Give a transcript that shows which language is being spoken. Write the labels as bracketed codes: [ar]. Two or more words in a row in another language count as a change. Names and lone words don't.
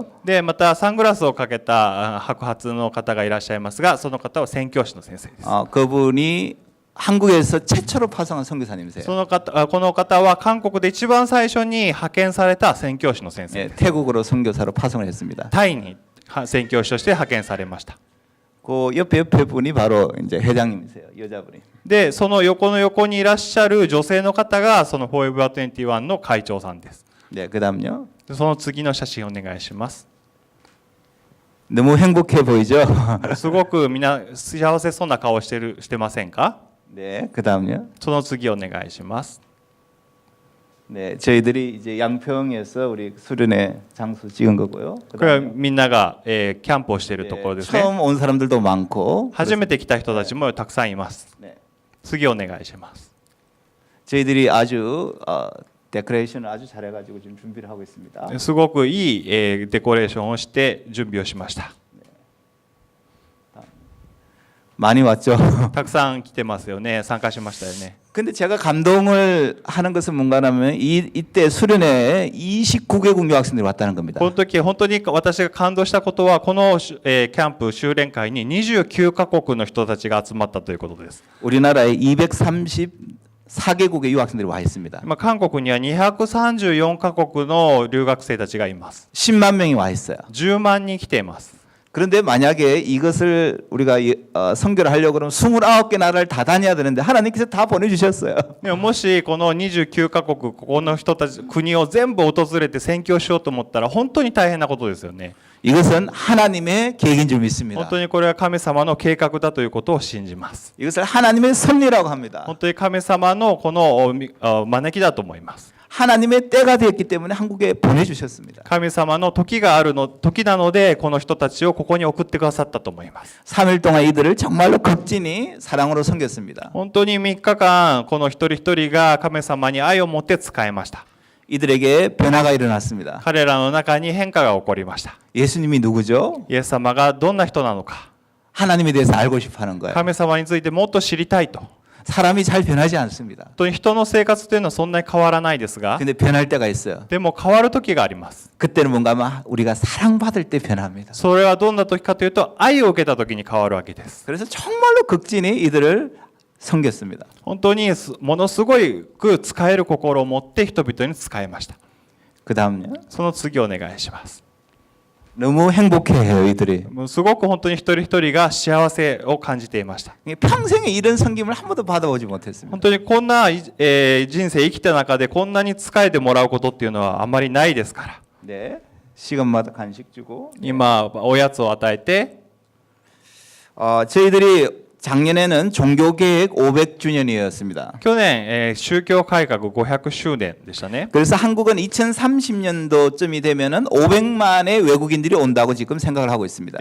[ja] でまたサングラスをかけた白髪の方がいらっしゃいますが、その方は宣教師の先生です。 [ko] 그분이 한국에서 최초로 파송한 선교사님이세요. [ja] この方は韓国で一番最初に派遣された宣教師の先生 [ko] 예, [ja] です。 [ko] 태국으로 선교사로 파송을 했습니다. [ja] タイに宣教師として派遣されました。 [ko] 그 옆에 분이 바로 이제 회장님이세요, 여자분이. [ja] でその横の横にいらっしゃる女性の方がそのフォーエバー21の会長さんです。 [ko] 네, 그다음요. [ja] その次の写真お願いします。 [ko] 너무 행복해 보이죠? [ja] すごくみんな幸せそうな顔してませんか？ [ko] 네, 그다음요. [ja] その次お願いします。 [ko] 네, 저희들이 이제 양평에서 우리 수련회 장소 찍은 거고요. [ja] これは [ko] 그다음에 [ja] みんなが、キャンプをしているところ [ko] 네, [ja] ですね。 [ko] 처음 온 사람들도 많고. [ja] 初めて来た人たちもたくさんいます。 [ko] 네, [ja] 次お願いします。 [ko] 저희들이 아주 데코레이션을 아주 잘해가지고 지금 준비를 하고 있습니다. [ja] すごくいい、デコレーションをして準備をしました。 [ko] 많이 왔죠. [ja] たくさん来てますよね。参加しましたよね。 [ko] 근데 제가 감동을 하는 것은 뭔가라면 이때 수련회에 29개국 유학생들이 왔다는 겁니다. [ja] この時本当に私が感動したことはこの、キャンプ修練会に29カ国の人たちが集まったということです。 [ko] 우리나라에 234개국의 유학생들이 와 있습니다. [ja] 韓国には234カ国の留学生たちがいます。 [ko] 10만 명이 와 있어요. [ja] 10 万人来ています。 [ko] 그런데 만약에 이것을 우리가 선교를 하려고 그러면 29개 나라를 다 다녀야 되는데 하나님께서 다 보내주셨어요. [ja] でももしこの29カ国ここの人たち国を全部訪れて宣教しようと思ったら本当に大変なことですよね。 [ko] 이것은 하나님의 계획인 줄 믿습니다. [ja] 本当にこれは神様の計画だということを信じます。 [ko] 이것을 하나님의 섭리라고 합니다. [ja] 本当に神様のこの招きだと思います。 [ko] 하나님의 때가 되었기 때문에 한국에 보내주셨습니다. [ja] 神様の時なのでこの人たちをここに送ってくださったと思います。 [ko] 3일 동안 이들을 정말로 극진히 사랑으로 섬겼습니다. [ja] 本当に3日間この一人一人が神様に愛を持って仕えました。 [ko] 이들에게 변화가 일어났습니다. [ja] 彼らの中に変化が起こりました。 [ko] 예수님이 누구죠? [ja] イエス様がどんな人なのか、 [ko] 하나님에 대해서 알고 싶어하는 거예요. [ja] 神様についてもっと知りたいと。 [ko] 사람이 잘 변하지 않습니다. [ja] 本当に人の生活というのはそんなに変わらないですが、 [ko] 근데 변할 때가 있어요. [ja] でも変わる時があります。 [ko] 그때는 뭔가 하면 우리가 사랑받을 때 변합니다. [ja] それはどんな時かというと愛を受けた時に変わるわけです。 [ko] 그래서 정말로 극진히 이들을 섬겼습니다. [ja] 本当にものすごく使える心を持って人々に使いました。 [ko] 그 다음요. [ja] その次お願いします。 [ko] 너무 행복해해요 이들이. [ja] もうすごく本当に一人一人が幸せを感じていました。 [ko] 평생에 이런 섬김을 한 번도 받아보지 못했습니다. [ja] 本当にこんな、人生生きた中でこんなに仕えてもらうことっていうのはあんまりないですから。 [ko] 네, 시간마다 간식 주고. [ja] 今おやつを与えて、 [ko] 저희들이 작년에는 종교개혁 500주년이었습니다. [ja] 去年、宗教改革500周年でしたね。 [ko] 그래서 한국은 2030년도쯤이 되면은 500만의 외국인들이 온다고 지금 생각을 하고 있습니다.